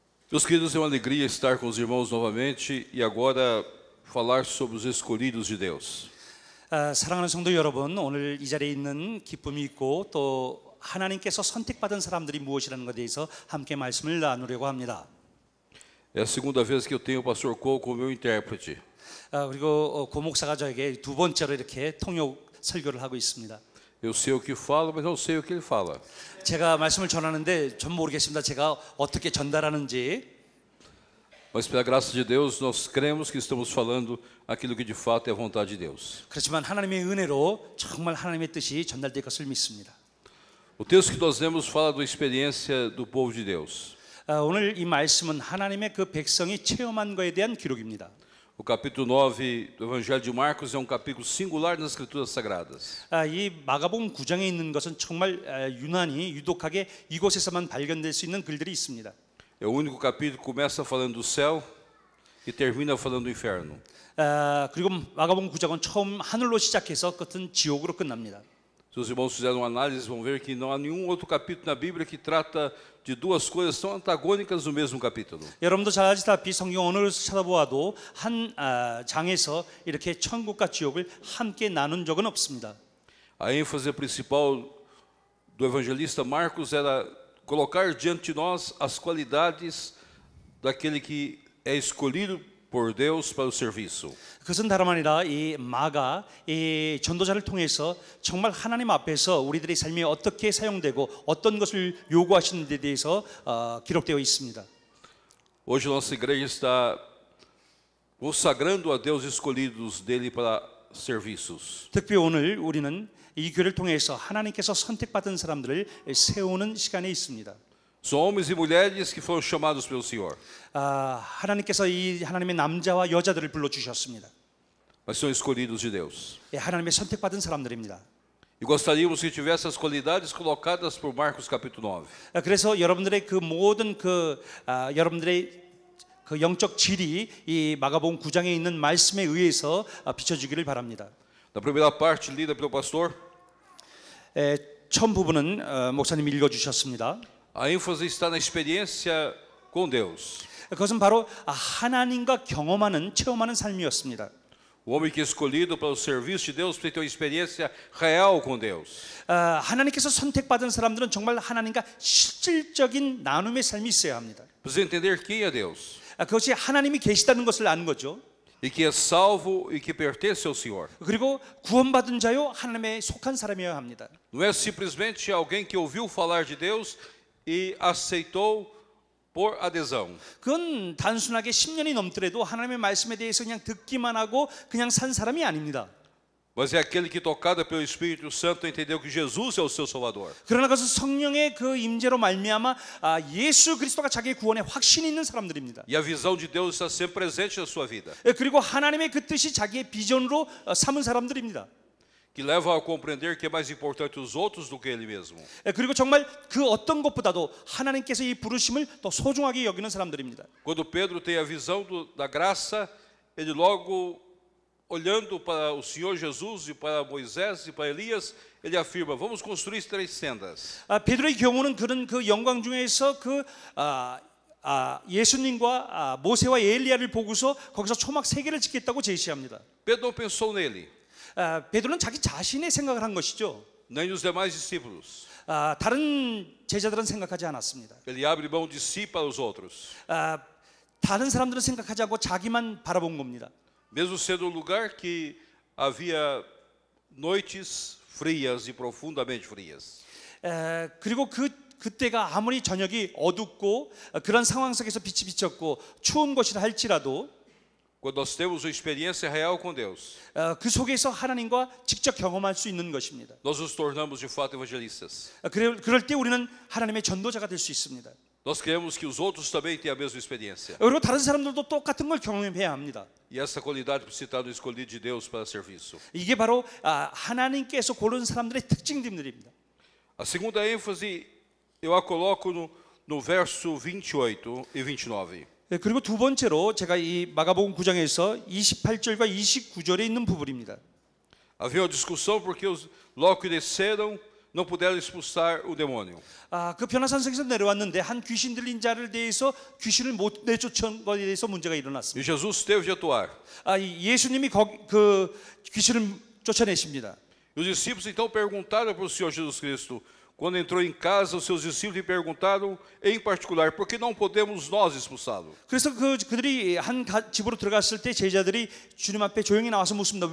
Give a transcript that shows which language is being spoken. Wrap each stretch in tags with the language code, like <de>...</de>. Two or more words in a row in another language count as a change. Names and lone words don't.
<pt>Meus queridos, é uma alegria estar com os irmãos novamente e agora falar sobre os escolhidos de Deus.</pt> <ko>사랑하는 성도 여러분, 오늘 이 자리에 있는 기쁨이 있고 또 하나님께서 선택받은 사람들이 무엇이라는 것에 대해서 함께 말씀을 나누려고 합니다.</ko> <pt>É a segunda vez que eu tenho o pastor Cole como meu intérprete.</pt> <ko>그리고 고 목사가 저에게 두 번째로 이렇게 통역 설교를 하고 있습니다.</ko> <pt>Eu sei o que falo, mas não sei o que ele fala.</pt> <ko>제가 말씀을 전하는데 전 모르겠습니다. 제가 어떻게 전달하는지.</ko> <pt>Mas pela graça de Deus, nós cremos que estamos falando aquilo que de fato é a vontade de Deus.</pt> <ko>그렇지만 하나님의 은혜로 정말 하나님의 뜻이 전달될 것을 믿습니다.</ko> <pt>O texto que nós lemos fala da experiência do povo de Deus.</pt> <ko>오늘 이 말씀은 하나님의 그 백성이 체험한 것에 대한 기록입니다.</ko> <pt>O capítulo 9 do Evangelho de Marcos é um capítulo singular nas Escrituras Sagradas.</pt> <ko>이 마가복음 9장에 있는 것은 정말 유독하게 이곳에서만 발견될 수 있는 글들이 있습니다.</ko> <pt>É o único capítulo que começa falando do céu e termina falando do inferno.</pt> <ko>그리고 마가복음 9장은 처음 하늘로 시작해서 끝은 지옥으로 끝납니다.</ko> <pt>Se os irmãos fizeram uma análise, vão ver que não há nenhum outro capítulo na Bíblia que trata de duas coisas tão antagônicas no mesmo capítulo.</pt> <ko>여러분도 잘 아시다시피 성경 어느 곳을 찾아보아도 한 장에서 이렇게 천국과 지옥을 함께 나눈 적은 없습니다.</ko> <pt>A ênfase principal do evangelista Marcos era colocar diante de nós as qualidades daquele que é escolhido por Deus para o serviço.</pt> <ko>그것은 다름 아니라 이 마가 이 전도자를 통해서 정말 하나님 앞에서 우리들의 삶이 어떻게 사용되고 어떤 것을 요구하시는 데 대해서 기록되어 있습니다.</ko> <pt>Hoje nossa igreja está consagrando a Deus escolhidos dele para serviços.</pt> <ko>특히 오늘 우리는 이 교회를 통해서 하나님께서 선택받은 사람들을 세우는 시간에 있습니다.</ko> <pt>São homens e mulheres que foram chamados pelo Senhor.</pt> <ko>하나님께서 이 하나님의 남자와 여자들을 불러 주셨습니다.</ko> <pt>Mas são escolhidos de Deus.</pt> <ko>하나님의 선택받은 사람들입니다.</ko> <pt>E gostaríamos que tivesse as qualidades colocadas por Marcos capítulo 9.</pt> <ko>그래서 여러분들의 그 모든 여러분들의 그 영적 질이 이 마가복음 9장에 있는 말씀에 의해서 비춰지기를 바랍니다.</ko> <pt>Na primeira parte lida pelo pastor,</pt> <ko>처음 부분은 목사님이 읽어 주셨습니다.</ko> <pt>a ênfase está na experiência com Deus.</pt> <ko>그것은 바로 하나님과 경험하는 체험하는 삶이었습니다.</ko> <pt>O homem que é escolhido para o serviço de Deus precisa ter uma experiência real com Deus.</pt> <ko>하나님께서 선택받은 사람들은 정말 하나님과 실질적인 나눔의 삶이 있어야 합니다.</ko> <pt>Precisa entender quem é Deus.</pt> <ko>그것이 하나님이 계시다는 것을 아는 거죠.</ko> <pt>E que é salvo e que pertence ao Senhor.</pt> <ko>그리고 구원받은 자요 하나님에 속한 사람이어야 합니다.</ko> <pt>Não é simplesmente alguém que ouviu falar de Deus e aceitou por adesão.</pt> <ko>그건 단순하게 10년이 넘더라도 하나님의 말씀에 대해서 그냥 듣기만 하고 그냥 산 사람이 아닙니다.</ko> <pt>Mas é aquele que, tocado pelo Espírito Santo, entendeu que Jesus é o seu Salvador.</pt> <ko>그러나 그것은 성령의 그 임재로 말미암아 예수 그리스도가 자기의 구원에 확신이 있는 사람들입니다.</ko> <pt>E a visão de Deus está sempre presente na sua vida.</pt> <ko>그리고 하나님의 그 뜻이 자기의 비전으로 삼은 사람들입니다.</ko> <pt>Que leva a compreender que é mais importante os outros do que ele mesmo.</pt> <ko>그리고 정말 그 어떤 것보다도 하나님께서 이 부르심을 더 소중하게 여기는 사람들입니다.</ko> <pt>Quando Pedro tem a visão da graça, ele logo olhando para o Senhor Jesus e para Moisés e para Elias, ele afirma: vamos construir 3 tendas.</pt> <ko>베드로의 경우는 그런 그 영광 중에서 예수님과 모세와 엘리야를 보고서 거기서 초막 3개를 짓겠다고 제시합니다.</ko> <pt>Pedro não pensou nele,</pt> <ko>베드로는 자기 자신의 생각을 한 것이죠.</ko> <pt>nem nos demais discípulos.</pt> <ko>다른 제자들은 생각하지 않았습니다.</ko> <pt>Ele abre mão de si para os outros.</pt> <ko>다른 사람들은 생각하지 않고 자기만 바라본 겁니다.</ko> <pt>Mesmo sendo um lugar que havia noites frias e profundamente frias.</pt> <ko>그리고 그때가 아무리 저녁이 어둡고 그런 상황 속에서 빛이 비쳤고 추운 것이라 할지라도</ko> <pt>Quando nós temos uma experiência real com Deus,</pt> <ko>그 속에서 하나님과 직접 경험할 수 있는 것입니다.</ko> <pt>nós nos tornamos de fato evangelistas.</pt> <ko>그럴 때 우리는 하나님의 전도자가 될 수 있습니다.</ko> <pt>Nós queremos que os outros também tenham a mesma experiência.</pt> <ko>그리고 다른 사람들도 똑같은 걸 경험해야 합니다.</ko> <pt>E essa qualidade precisa estar no escolhido de Deus para serviço.</pt> <ko>이게 바로 하나님께서 고른 사람들의 특징들입니다.</ko> <pt>A segunda ênfase eu a coloco no verso 28 e 29.</pt> <ko>그리고 두 번째로 제가 이 마가복음 9장에서 28절과 29절에 있는 부분입니다.</ko> <pt>Havia uma discussão porque logo que desceram não puderam expulsar o demônio.</pt> <ko>그 변화산성에서 내려왔는데 한 귀신 들린 자를 대해서 귀신을 못 내쫓은 것에 대해서 문제가 일어났습니다.</ko> <pt>E Jesus teve de atuar.</pt> <ko>예수님이 그 귀신을 쫓아내십니다.</ko> <pt>E os discípulos então perguntaram para o Senhor Jesus Cristo, quando entrou em casa, os seus discípulos lhe perguntaram, em particular, por que não podemos nós expulsá-lo?</pt> <ko>그래서 그들이 한 집으로 들어갔을 때 제자들이 주님 앞에 조용히 나와서 묻습니다.</ko>